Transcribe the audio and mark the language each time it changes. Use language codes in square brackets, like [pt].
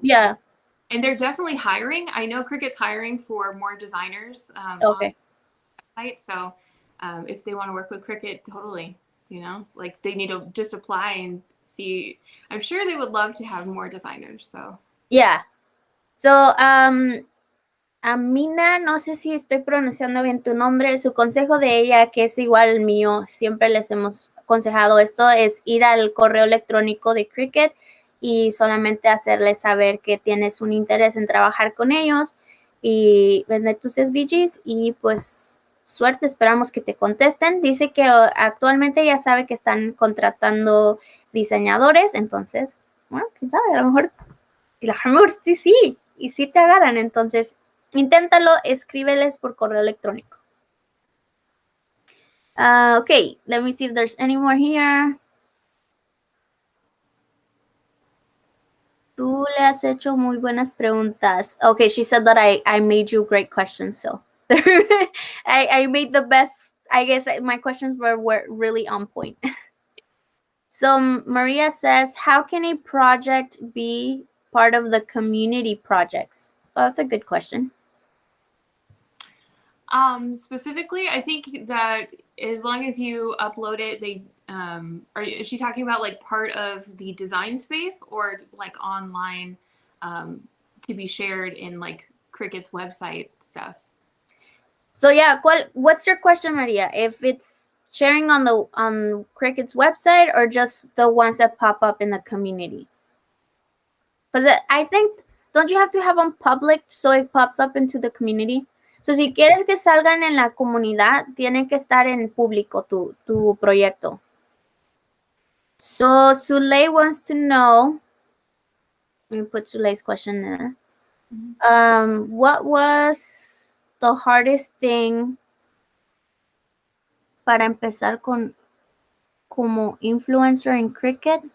[en] Yeah. and they're definitely hiring. I know Cricut's hiring for more designers on Okay. the site, so if they want to work with Cricut, totally, like they need to just apply and see. I'm sure they would love to have more designers, so. Yeah. [es] So, Amina, no sé si estoy pronunciando bien tu nombre, su consejo de ella, que es igual el mío, siempre les hemos aconsejado esto, es ir al correo electrónico de Cricut y solamente hacerles saber que tienes un interés en trabajar con ellos y vender tus SVGs y pues suerte, esperamos que te contesten. Dice que actualmente ya sabe que están contratando diseñadores, entonces, bueno, quién sabe, a lo mejor sí, y sí te agarran, entonces inténtalo, escríbeles por correo electrónico. [en] Okay, let me see if there's any more here. [es] Tú le has hecho muy buenas preguntas. [en] Okay, she said that I made you great questions, so I made the best. I guess my questions were really on point. So Maria says, how can a project be part of the community projects? So that's a good question. Specifically, I think that as long as you upload it, is she talking about like part of the design space or like online to be shared in like Cricut's website stuff? So yeah, what's your question, Maria? If it's sharing on Cricut's website or just the ones that pop up in the community? Because I think, don't you have to have them public so it pops up into the community? [es] So si quieres que salgan en la comunidad, tiene que estar en público tu proyecto. [en] So Suley wants to know, let me put Suley's question there. Mm-hmm. What was the hardest thing [es] para empezar como [en] influencer in Cricut?